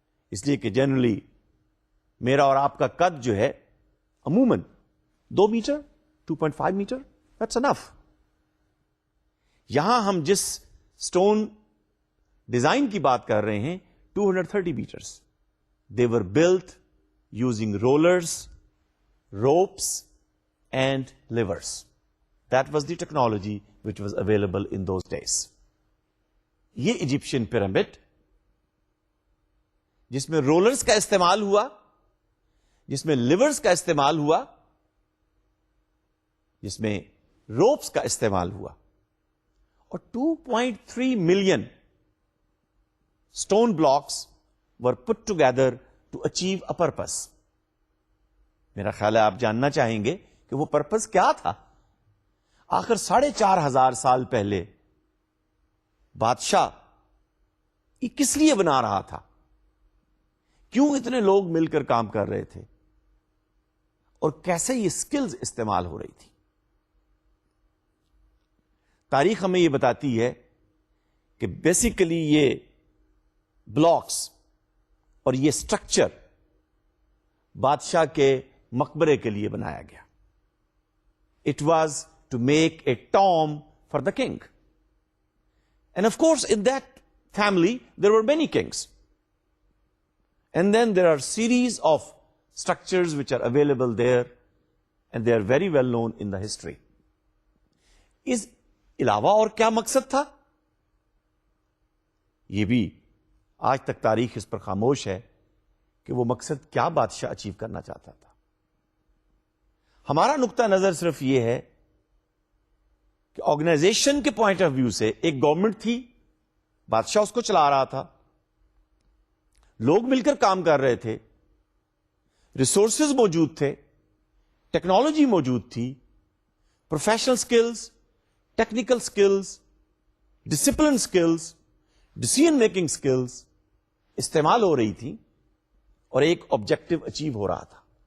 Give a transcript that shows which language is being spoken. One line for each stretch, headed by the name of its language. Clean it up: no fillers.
Urdu: اس لیے کہ جنرلی میرا اور آپ کا قد جو ہے عموماً 2 میٹر 2.5 میٹر,
English: that's enough.
Urdu: یہاں ہم جس اسٹون ڈیزائن کی بات کر رہے ہیں 230 mattress.
English: They were built using rollers, ropes, and levers. That was the technology which was available in those days.
Urdu: یہ ایجپشین پیرامڈ جس میں رولرز کا استعمال ہوا, جس میں لیورز کا استعمال ہوا, جس میں روپس کا استعمال ہوا, اور 2.3 million stone blocks
English: were put together to achieve a purpose.
Urdu: میرا خیال ہے آپ جاننا چاہیں گے کہ وہ پرپس کیا تھا. آخر 4,500 سال پہلے بادشاہ یہ کس لیے بنا رہا تھا؟ کیوں اتنے لوگ مل کر کام کر رہے تھے؟ اور کیسے یہ سکلز استعمال ہو رہی تھی؟ تاریخ ہمیں یہ بتاتی ہے کہ بیسیکلی یہ بلاکس اور یہ سٹرکچر بادشاہ کے مقبرے کے لیے بنایا گیا.
English: It was to make a tomb for the king. And of course in that family there were many kings. And then there are series of structures which are available there and they are very well known in the history.
Urdu: اس علاوہ اور کیا مقصد تھا؟ یہ بھی آج تک تاریخ اس پر خاموش ہے کہ وہ مقصد کیا بادشاہ اچیو کرنا چاہتا تھا. ہمارا نقطہ نظر صرف یہ ہے کہ آرگنائزیشن کے پوائنٹ آف ویو سے ایک گورنمنٹ تھی, بادشاہ اس کو چلا رہا تھا, لوگ مل کر کام کر رہے تھے, ریسورسز موجود تھے, ٹیکنالوجی موجود تھی, professional skills, technical skills, discipline skills, decision making skills استعمال ہو رہی تھی, اور ایک آبجیکٹو اچیو ہو رہا تھا.